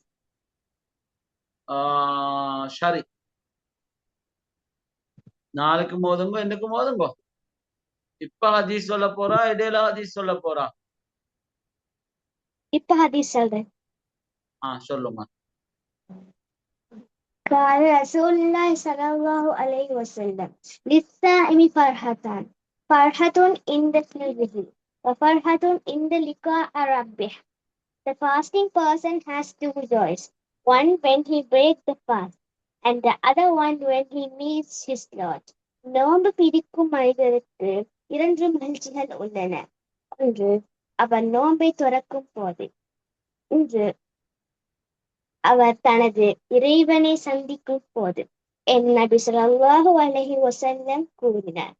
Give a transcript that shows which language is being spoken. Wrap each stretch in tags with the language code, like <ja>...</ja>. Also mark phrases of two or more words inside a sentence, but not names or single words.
<ta>சரி, நாளைக்கு ஓதுங்க, இன்னைக்கும் ஓதுங்க. இப்ப ஹதீஸ் சொல்ல போறா, இடையில ஹதீஸ் சொல்ல போறா? இப்ப ஹதீஸ் சொல்றேன். சொல்லுங்க.</ta> <ar>قال رسول الله صلى الله عليه وسلم للصائم فرحتان فرحة عند فطره وفرحة عند لقاء ربه.</ar> <en>The fasting person has two joys, one when he breaks the fast and the other one when he meets his Lord.</en> <ta>நோன்பு பிடிக்கும் மனிதருக்கு இரண்டு மகிழ்ச்சிகள் உள்ளன. ஒன்று அவர் நோன்பை துறக்கும் போது, இன்று அவர் தனது இறைவனை சந்திக்கும் போது. என் நபி</ta> <ar>صلى الله عليه وسلم</ar> <ta>கூறினார்.</ta>